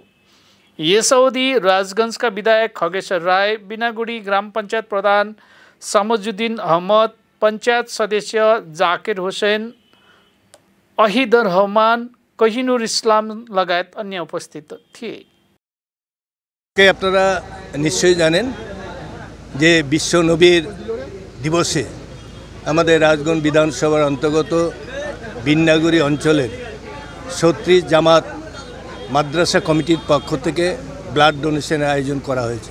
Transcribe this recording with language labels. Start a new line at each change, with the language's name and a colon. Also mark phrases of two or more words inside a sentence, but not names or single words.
Nepali: यस अवधि राजगञ्जका विधायक खगेश्वर राय, बिनागुडी ग्राम पञ्चायत प्रधान सामजुद्दिन अहमद, पञ्चायत सदस्य जाकिर हुसैन, अहिदर रहमान, कहिनुर इस्लाम लगायत अन्य उपस्थित थिए।
Bangla: আপনারা নিশ্চয়ই জানেন যে বিশ্ব নবীর দিবসে আমাদের রাজগঞ্জ বিধানসভার অন্তর্গত বিন্নাগুড়ি অঞ্চলের 36 জামাত মাদ্রাসা কমিটির পক্ষ থেকে
English: blood donationের
Bangla: আয়োজন করা হয়েছে।